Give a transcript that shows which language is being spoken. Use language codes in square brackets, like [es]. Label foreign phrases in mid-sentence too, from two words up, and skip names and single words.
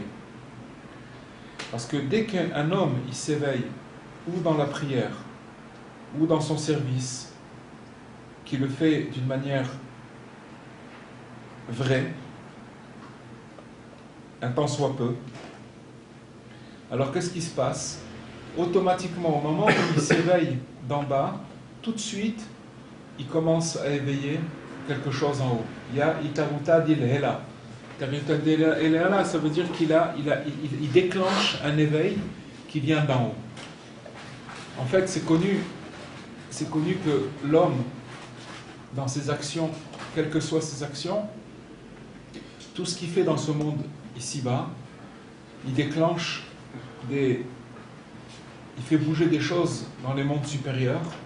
[fr] Parce que dès qu'un homme il s'éveille, ou dans la prière, ou dans son service, qui le fait d'une manière vraie, un temps soit peu, alors qu'est-ce qui se passe? Automatiquement, au moment où il s'éveille d'en bas, tout de suite, il commence à éveiller quelque chose en haut. Il y a [arc] Itaruta d'Ilhela. Itaruta d'Ilhela, [fr] ça veut dire il déclenche un éveil qui vient d'en haut. En fait, c'est connu que l'homme, dans ses actions, quelles que soient ses actions, tout ce qu'il fait dans ce monde ici-bas, il déclenche il fait bouger des choses dans les mondes supérieurs.